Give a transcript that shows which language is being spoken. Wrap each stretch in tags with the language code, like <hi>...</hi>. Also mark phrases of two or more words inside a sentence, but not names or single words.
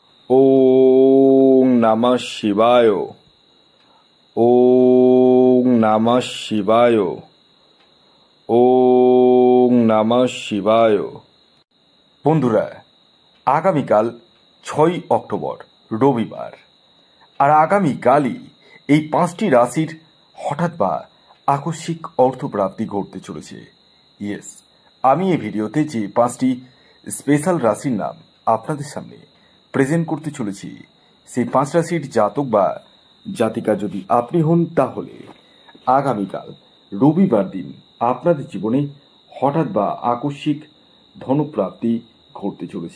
<sa>ওং নমঃ শিবায়। ওং নমঃ শিবায়। ওং নমঃ শিবায়।</sa> <bn>বন্ধুরা, আগামীকাল 6 অক্টোবর রবিবার, আর আগামীকালই এই 5টি রাশির হঠাৎ বা আকস্মিক অর্থপ্রাপ্তি ঘটতে চলেছে। ইয়েস, আমি এই ভিডিওতে যে 5টি স্পেশাল রাশির নাম আপনাদের সামনে প্রেজেন্ট করতে চলেছি, সেই 5 রাশির জাতক বা জাতিকা যদি আপনি হন, তাহলে আগামীকাল রবিবার দিন আপনাদের জীবনে হঠাৎ বা আকস্মিক ধনপ্রাপ্তি ঘটতে চলেছে।</bn>